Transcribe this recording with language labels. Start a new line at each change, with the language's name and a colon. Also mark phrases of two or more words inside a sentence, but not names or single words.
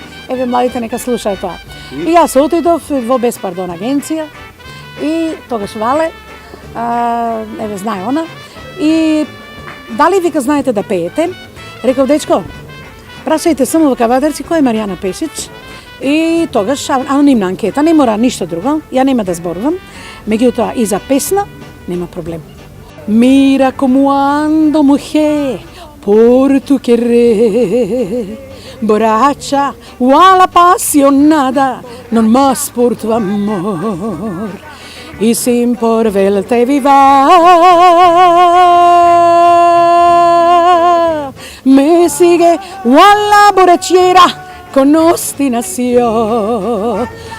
Macedonian: Еве младите нека слушаат тоа. И јас отидов во Без пардон агенција и тогаш Вале, еве знае она, и дали вика знаете да пеете? Реков дечко, прашајте само во Кавадарци кој е Маријана Пешич. И тогаш анонимна анкета, не мора ништо друго, ја нема да зборувам, меѓутоа и за песна нема проблем.
Spanish: Mira como ando mujer por tu querer, borracha o apasionada, non más por tu amor, y sin por verte viva, me sigue a la borrachera con obstinación.